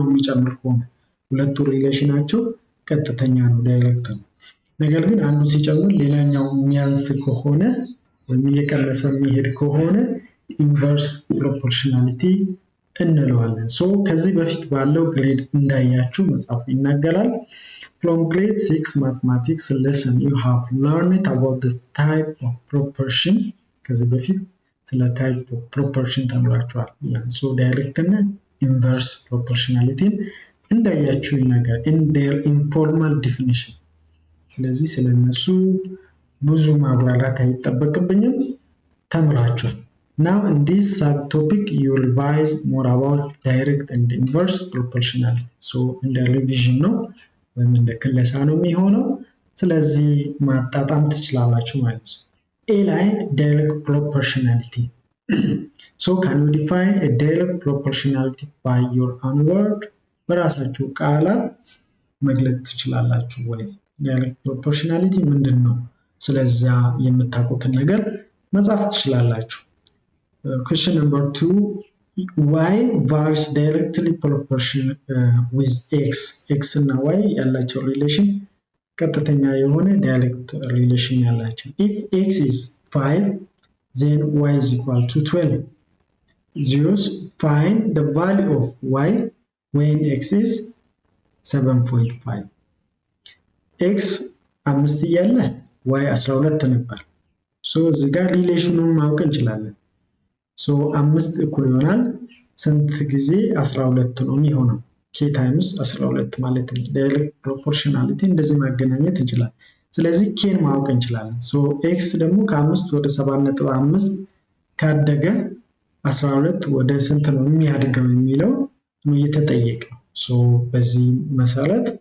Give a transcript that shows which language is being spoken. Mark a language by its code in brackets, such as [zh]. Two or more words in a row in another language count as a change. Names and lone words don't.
[am] የሚጨምር ከሆነ ሁለቱ ሪሌሽናቸው ቀጥተኛ ነው፣ ዳይሬክት ነው። ነገር ግን አንዱ ሲጨምር ሌላኛው የሚያንስ ከሆነ ወይም እየቀነሰ የሚሄድ ከሆነ [en] inverse proportionality [am] እንለዋለን። ከዚህ በፊት ባለው ግሬድ እንዳያችሁ መጽሐፉ ይናገራል። [en] From grade 6 mathematics lesson, you have learned about the type of proportion. [am] ከዚህ በፊት ስለ [en] type of proportion ተምራችኋል። direct እና inverse proportionality [am] እንዳያችሁ ይናገራል [en] in their informal definition። [am] ስለዚህ ስለነሱ ብዙ ማብራራት አይጠበቅብኝም፣ ተምራችኋል። [en] Now in this subtopic you revise more about direct and inverse proportionality. in the revision [am] ነው ወይም እንደ ክለሳ ነው የሚሆነው። ስለዚህ ማጣጣም ትችላላችሁ ማለት ነው። A ላይ [en] direct proportionality. Can you define a direct proportionality by your own word? [am] በራሳችሁ ቃላት መግለጽ ትችላላችሁ ወይ? [en] direct proportionality [am] ምንድነው? ስለዚያ የምታውቁትን ነገር መጻፍ ትችላላችሁ። [en] Question number 2. Y varies directly proportional with x. [am] X እና y ያላቸው ሪሌሽን ቀጥተኛ የሆነ [en] direct relation [am] ያላቸው። [en] If x is 5, then y is equal to 12. Zeros, find the value of y when x is 7.5. [am] x 5 እያለ y 12 ነበር። እዚህ ጋር ሪሌሽኑን ማወቅ እንችላለን። 5 እኩል ይሆናል ስንት ጊዜ 12 ነው የሚሆነው? [en] k times 12 [am] ማለት ነው። [en] direct proportionality [am] እንደዚህ ማገናኘት እንችላለን። ስለዚህ k ማወቅ እንችላለን። x ደግሞ ከ5 ወደ 7.5 ካደገ 12 ወደ ስንት ነው የሚያድገው የሚለው ነው እየተጠየቀው። በዚህ መሰረት